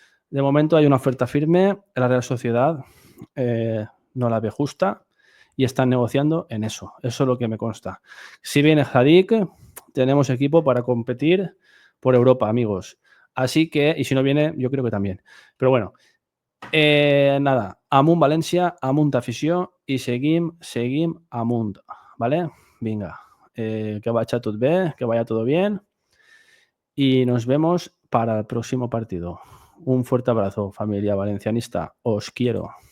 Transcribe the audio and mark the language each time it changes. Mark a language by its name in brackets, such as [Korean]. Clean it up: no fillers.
[Spanish] De momento hay una oferta firme, la Real Sociedad no la ve justa y están negociando en eso. Eso es lo que me consta. Si viene Sadik, tenemos equipo para competir por Europa, amigos. Así que, y si no viene, yo creo que también. Pero bueno, nada, [Catalan] amunt València, amunt afició i seguim amunt, ¿vale? Vinga, que vaya tot bé, [Spanish] que vaya todo bien y nos vemos para el próximo partido. Un fuerte abrazo, familia valencianista, os quiero.